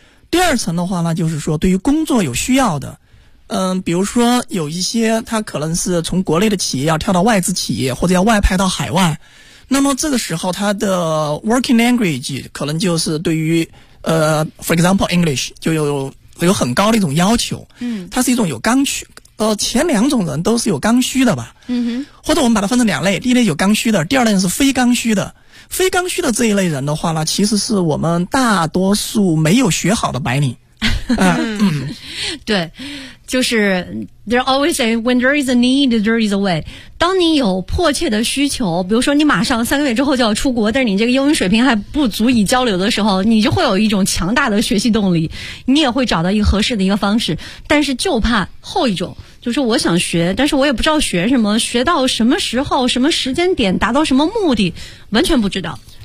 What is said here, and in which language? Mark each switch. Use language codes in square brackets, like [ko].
[zh] 第二层的话呢就是说对于工作有需要的，比如说有一些他可能是从国内的企业要跳到外资企业或者要外派到海外，那么这个时候他的 [en] working language [zh] 可能就是对于 [en] for example English [zh] 就有很高的一种要求，它是一种有刚需。前两种人都是有刚需的吧。嗯哼。或者我们把它分成两类，第一类有刚需的，第二类是非刚需的。非刚需的这一类人的话呢，其实是我们大多数没有学好的白领。对。就是 [en] ,there always say, when there is a need, there is a way. [zh] 当你有迫切的需求，比如说你马上三个月之后就要出国，但是你这个英语水平还不足以交流的时候，你就会有一种强大的学习动力，你也会找到一个合适的一个方式。但是就怕后一种，就是我想学，但是我也不知道学什么，学到什么时候，什么时间点，达到什么目的，完全不知道。